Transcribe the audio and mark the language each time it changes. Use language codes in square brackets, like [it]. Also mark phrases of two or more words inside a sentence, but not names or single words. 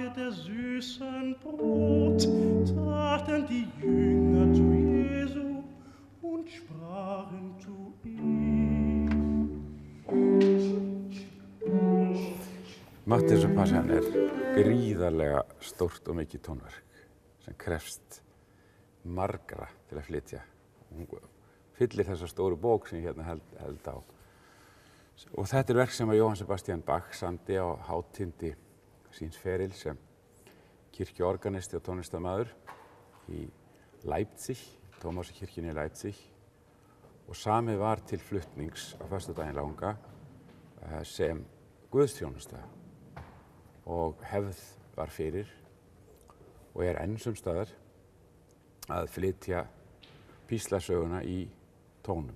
[de] der süßen Brot traten die Jünger zu Jesu und sprachen zu ihm. [is] Matteusarpassan gríðarlega stórt og mikið tónverk sem krefst margra til að flytja. Hún fyllir þessa stóru bók sem ég hérna held á. Og þetta verk sem að Jóhann Sebastian Bach samdi á hátindi síns ferils sem kirkjuorganisti og tónlistarmaður í Leipzig, Tómasarkirkjunni í Leipzig, og samið var til flutnings á föstudaginn langa sem guðsþjónusta og hefð var fyrir og enn sums staðar að flytja píslasöguna í tónum.